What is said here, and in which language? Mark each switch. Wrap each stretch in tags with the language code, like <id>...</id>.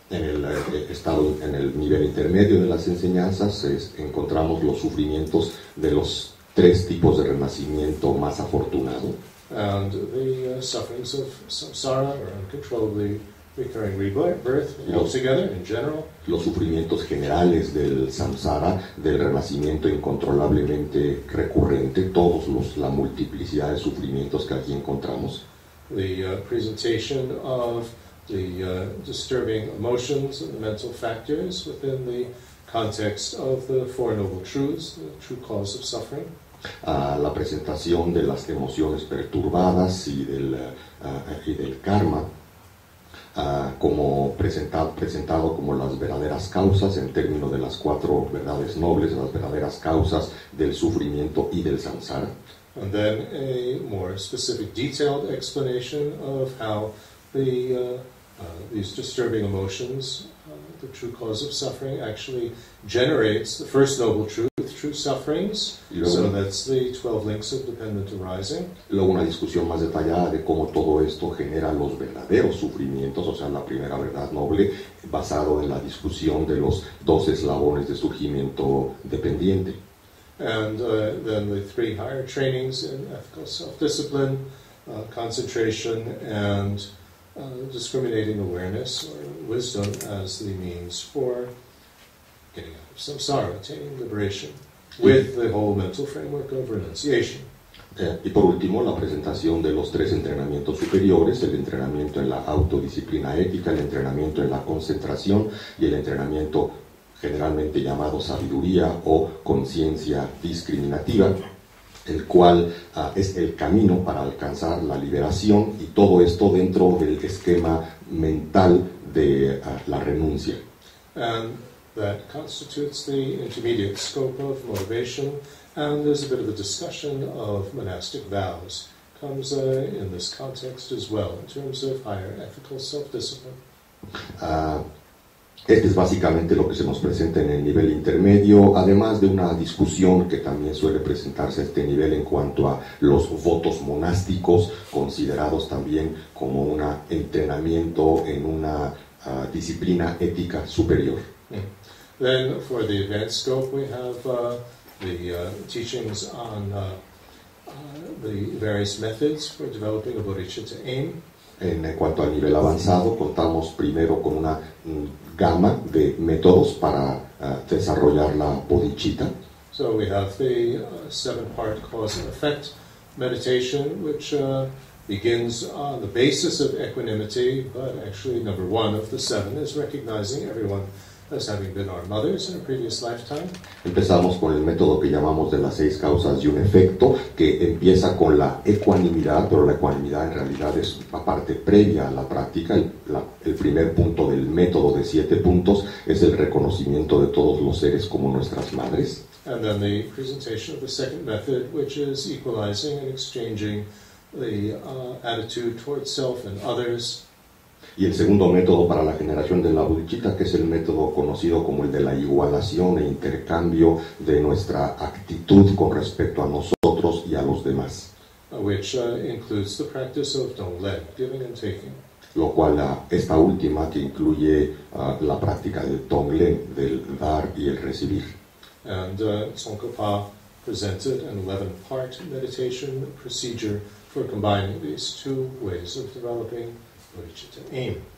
<es>En el nivel intermedio de las enseñanzas encontramos los sufrimientos de los tres tipos de renacimiento más afortunado.</es> <en>And the sufferings of samsara, or uncontrollably recurring rebirth, altogether, in general.</en> <es>Los sufrimientos generales del samsara, del renacimiento incontrolablemente recurrente, la multiplicidad de sufrimientos que aquí encontramos.</es> <en>The presentation of the disturbing emotions and the mental factors within the context of the Four Noble Truths, the true cause of suffering.</en> <es>La presentación de las emociones perturbadas y del karma, como presentado como las verdaderas causas en términos de las cuatro verdades nobles, las verdaderas causas del sufrimiento y del samsara.</es> <en>And then a more specific, detailed explanation of how these disturbing emotions, the true cause of suffering, actually generates the first noble truth, true sufferings. So that's the 12 links of dependent arising.</en> <es>Luego una discusión más detallada de cómo todo esto genera los verdaderos sufrimientos, o sea, la primera verdad noble, basado en la discusión de los 12 eslabones de surgimiento dependiente.</es> <en>And then the three higher trainings in ethical self-discipline, concentration, and discriminating awareness or wisdom as the means for getting out of samsara, attaining liberation, with the whole mental framework of renunciation.</en> <es>Y por último, la presentación de los tres entrenamientos superiores, el entrenamiento en la autodisciplina ética, el entrenamiento en la concentración y el entrenamiento generalmente llamado sabiduría o conciencia discriminativa, el cual es el camino para alcanzar la liberación, y todo esto dentro del esquema mental de la renuncia.</es> <en>And that constitutes the intermediate scope of motivation, and there's a bit of a discussion of monastic vows. Comes in this context as well, in terms of higher ethical self-discipline.</en> <es>Este es básicamente lo que se nos presenta en el nivel intermedio, además de una discusión que también suele presentarse a este nivel en cuanto a los votos monásticos, considerados también como un entrenamiento en una disciplina ética superior.</es> <en>Then for the advanced scope we have the teachings on the various methods for developing a bodhicitta aim.</en> <es>En cuanto al nivel avanzado, contamos primero con una gama de métodos para desarrollar la bodhicitta.</es> <en>So we have the 7-part cause and effect meditation, which begins on the basis of equanimity, but actually number 1 of the 7 is recognizing everyone as having been our mothers in a previous lifetime.</en> <es>Empezamos con el método que llamamos de las 6 causas y un efecto, que empieza con la ecuanimidad, pero la ecuanimidad en realidad es la parte previa a la práctica. El primer punto del método de 7 puntos es el reconocimiento de todos los seres como nuestras madres.</es> <en>And then the presentation of the second method, which is equalizing and exchanging the attitude towards self and others.</en> <es>Y el segundo método para la generación de la bodhicitta, que es el método conocido como el de la igualación e intercambio de nuestra actitud con respecto a nosotros y a los demás.</es> <en>Which includes the practice of Donglen, giving and taking.</en> <es>Lo cual esta última que incluye la práctica del Donglen, del dar y el recibir.</es> <en>And Tsongkhapa presented an 11-part meditation procedure for combining these 2 ways of developing bodhicitta aim.</en>